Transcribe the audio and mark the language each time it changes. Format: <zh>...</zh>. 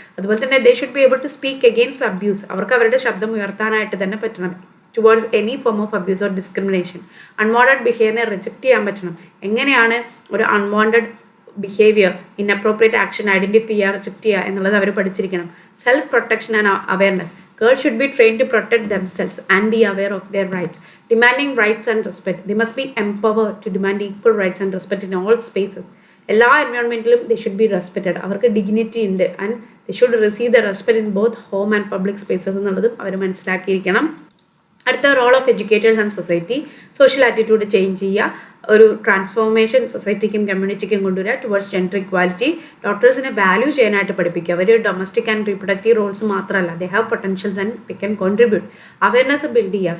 <ml>അതുപോലെ തന്നെ</ml> <en>They should be able to speak against abuse.</en> <ml>അവർക്ക് അവരുടെ ശബ്ദം ഉയർത്താനായിട്ട് തന്നെ പറ്റണം.</ml> <en>Towards any form of abuse or discrimination.</en> <ml>Unwanted ബിഹേവിയറിനെ reject ചെയ്യാൻ പറ്റണം. എങ്ങനെയാണ് ഒരു unwanted behaviour, inappropriate action identify ചെയ്യുക, റിജക്റ്റ് ചെയ്യുക എന്നുള്ളത് അവർ പഠിച്ചിരിക്കണം.</ml> <en>Self protection and awareness. Girls should be trained to protect themselves and be aware of their rights. Demanding rights and respect. They must be empowered to demand equal rights and respect in all spaces.</en> <ml>എല്ലാ എൻവയോൺമെൻറ്റിലും</ml> <en>they should be respected.</en> <ml>അവർക്ക് dignity ഉണ്ട്</ml> <en>and they should receive the respect in both home and public spaces</en> <ml>എന്നുള്ളതും അവർ മനസ്സിലാക്കിയിരിക്കണം. അടുത്ത role of educators and society. Social attitude change ചെയ്യുക, ഒരു transformation സൊസൈറ്റിക്കും കമ്മ്യൂണിറ്റിക്കും കൊണ്ടുവരിക</ml> <en>Towards gender equality.</en> <ml>ഡോക്ടേഴ്സിനെ value ചെയ്യാനായിട്ട് പഠിപ്പിക്കുക. അവർ ഡൊമസ്റ്റിക് ആൻഡ് റീപ്രൊഡക്റ്റീവ് റോൾസ് മാത്രമല്ല,</ml> <en>They have potentials and they can contribute.</en> <ml>Awareness build ചെയ്യുക.</ml>